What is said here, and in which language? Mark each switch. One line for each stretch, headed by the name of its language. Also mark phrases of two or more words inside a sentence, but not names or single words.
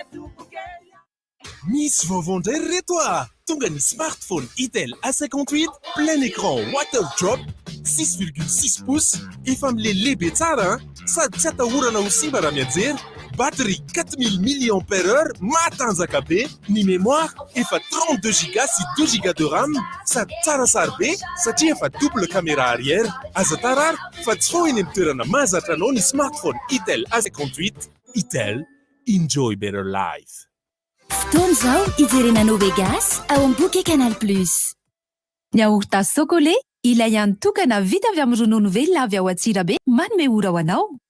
Malagasy: Miss Vovondre Retoa. Tonga ny smartphone Itel A58
French: plein écran
English: water drop
Malagasy: 6,6 pouces efa amile lehibe tsara sady tsy atahorana ho simba raha mianjera. Batterie 4000 mAh matanjaka be. Ny mémoire efa 32 Go sy 2
French: Go de RAM
Malagasy: sady tsara sary be satria efa
French: double caméra arrière.
Malagasy: Aza tarary fa tsy fo eny amin'ny toerana mahazatra anao ny smartphone Itel A58.
English: Itel, enjoy better life.
Malagasy: Fotoana izao ijerenanao Vegas ao am-boky Canal Plus.
French: Yaourt chocolat
Malagasy: ilay ihany tokana vita avy amin'ny ronono velona avy ao Atsirabe manome ora ho anao.